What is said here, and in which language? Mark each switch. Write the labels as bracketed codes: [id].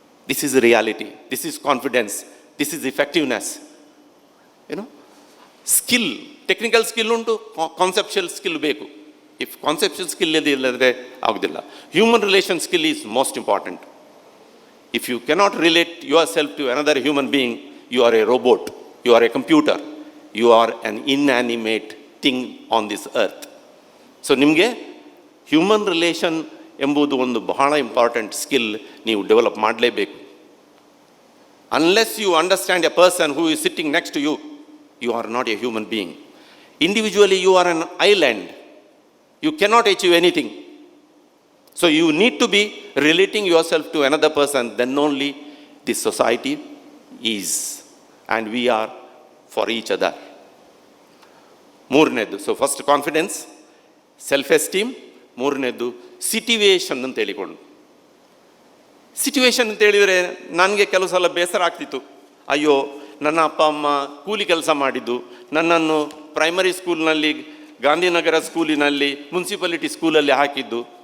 [en] This is reality, this is confidence, this is effectiveness. [kn] Skill, technical skill ಉಂಟು, conceptual skill ಬೇಕು. If conceptual skill ಇಲ್ಲದ್ರೆ ಆಗೋದಿಲ್ಲ. [en] Human relation skill is most important. If you cannot relate yourself to another human being, you are a robot, you are a computer, you are an inanimate thing on this earth. [kn] So ನಿಮಗೆ human relation ಎಂಬುದು ಒಂದು ಬಹಳ important skill ನೀವು develop ಮಾಡಲೇಬೇಕು. [en] Unless you understand a person who is sitting next to you, you are not a human being. Individually you are an island. You cannot achieve anything. So you need to be relating yourself to another person, then only this society is and we are for each other. [kn] ಮೂರನೇದು, so first confidence, self esteem. ಮೂರನೇದು situation ಅಂತ ಹೇಳಿಕೊಂಡು. Situation ಅಂತ ಹೇಳಿದರೆ ನನಗೆ ಕೆಲವು ಸಲ ಬೇಸರ ಆಗ್ತಿತ್ತು. ಅಯ್ಯೋ, ನನ್ನ ಅಪ್ಪ ಅಮ್ಮ ಕೂಲಿ ಕೆಲಸ ಮಾಡಿದ್ದು, ನನ್ನನ್ನು ಪ್ರೈಮರಿ ಸ್ಕೂಲ್ನಲ್ಲಿ, ಗಾಂಧಿನಗರ ಸ್ಕೂಲಿನಲ್ಲಿ, ಮುನ್ಸಿಪಾಲಿಟಿ ಸ್ಕೂಲಲ್ಲಿ ಹಾಕಿದ್ದು.